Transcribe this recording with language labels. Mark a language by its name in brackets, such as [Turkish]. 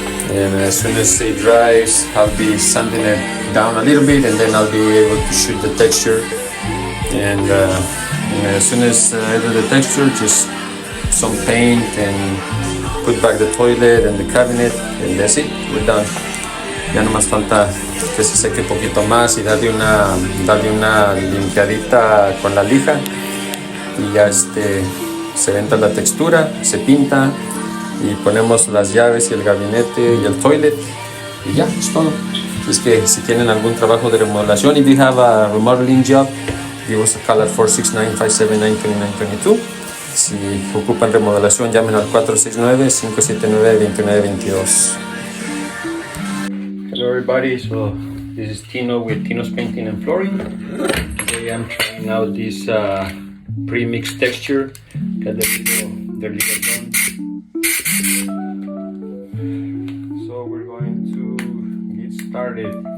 [English] And as soon as it dries, I'll be sanding it down a little bit, and then I'll be able to shoot the texture. And as soon as I do the texture, just some paint and put back the toilet and the cabinet, and that's it. We're done. [Spanish] Ya nomás falta que se seque un poquito más y darle una limpiadita con la lija y ya se entra la textura, se pinta y ponemos las llaves y el gabinete y el toilet y ya, es todo. Es que si tienen algún trabajo de remodelación, [English] if you have a remodeling job, give us a call at 469-579-2922. [Spanish] Si ocupan remodelación, llamen al 469-579-2922. [English] Hello everybody, so this is Tino with Tino's Painting and Flooring. Today I'm trying out this pre-mixed texture. Got the little gun. So we're going to get started.